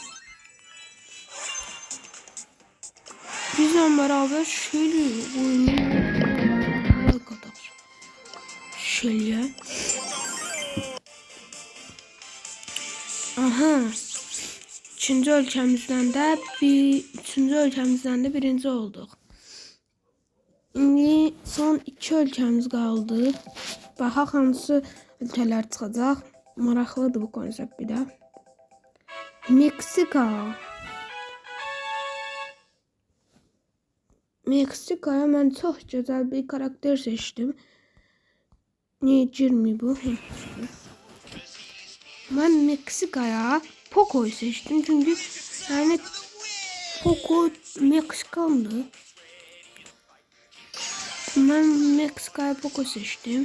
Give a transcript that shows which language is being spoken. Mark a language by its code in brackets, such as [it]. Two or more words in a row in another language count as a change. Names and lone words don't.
[tr] Bizle beraber şöyle oynuyor kadar. Şöyle. Aha. [az] Üçüncü ölkəmizdən də birinci olduk. Şimdi son 2 ölkəmiz qaldı. Baxaq hansı ölkələr çıxacaq. Maraqlıdır bu konsept bir də. Meksikaya mən çox gözəl bir karakter seçdim. [tr] Niye girmiyor bu? Ben Meksikaya Poco'yu seçtim çünkü yani Poco Meksikandı. Ben Meksika'ya Poco seçtim.